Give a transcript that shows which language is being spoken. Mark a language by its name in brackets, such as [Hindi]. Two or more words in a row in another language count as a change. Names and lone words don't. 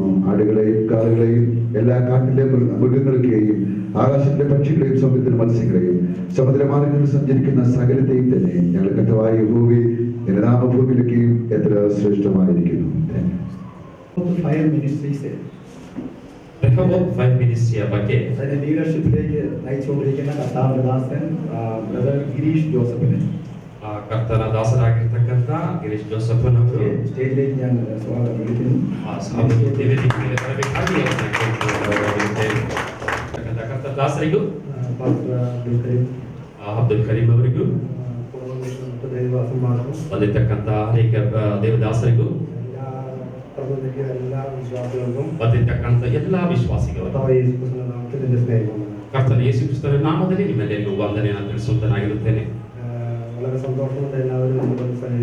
[Malayalam] ആടുകളെയും കാളുകളെയും എല്ലാ കാട്ടിലെ മൃഗങ്ങളെയും ആകാശത്തിലെ പക്ഷികളെയും സമുദ്രത്തിലെ മത്സ്യങ്ങളെയും സമുദ്രമാർഗങ്ങളിൽ സഞ്ചരിക്കുന്ന സകലത്തെയും തന്നെ ഞങ്ങൾ കർത്താവായ യഹോവേ, നിന്റെ നാമഭൂമിയിലൊക്കെയും എത്ര ശ്രേഷ്ഠമായിരിക്കുന്നു. ഫയർ മിനിസ്ട്രീസ് [Kannada] ರೆಹೋಬೋತ್ ಫೈರ್ ಮಿನಿಸ್ಟ್ರಿಯ ಬಗ್ಗೆ [Malayalam] അതിന്റെ ലീഡർഷിപ്പിലേക്ക് നയിച്ചുകൊണ്ടിരിക്കുന്ന കർത്താവിന്റെ ദാസൻ ബ്രദർ ഗിരീഷ് ജോസഫിനെ [Kannada] ಕರ್ತನ ದಾಸರಾಗಿರ್ತಕ್ಕಂಥ ಗಿರೀಶ್ ಜೋಸಫನ್ ಅವರು [Malayalam] സ്റ്റേജിലേക്ക് ഞാൻ സ്വാഗതം വിളിക്കുന്നു. [Kannada] ವೇದಿಕೆಗೆ ಬರಬೇಕಾಗಿ ಅವರನ್ನು ಕೇಳಿಕೊಳ್ಳುತ್ತೇವೆ. ಕರ್ತನ ದಾಸರಿಗೂ ಅಬ್ದುಲ್ ಕರೀಂ ಅವರಿಗೂ ಬಂದಿರ್ತಕ್ಕಂಥ ಅನೇಕ ದೇವದಾಸರಿಗೂ ಬಂದಿರ್ತಕ್ಕಂಥ ಎಲ್ಲಾ ವಿಶ್ವಾಸಿಗಳು ಕರ್ತನ ಯೇಸು ಕ್ರಿಸ್ತನ ನಾಮದಲ್ಲಿ ನಿಮ್ಮೆಲ್ಲರಿಗೂ ವಂದನೆಯನ್ನು ತಿಳಿಸುವಂತನಾಗಿರುತ್ತೇನೆ. [Malayalam] വളരെ സന്തോഷമുണ്ട് എല്ലാവരും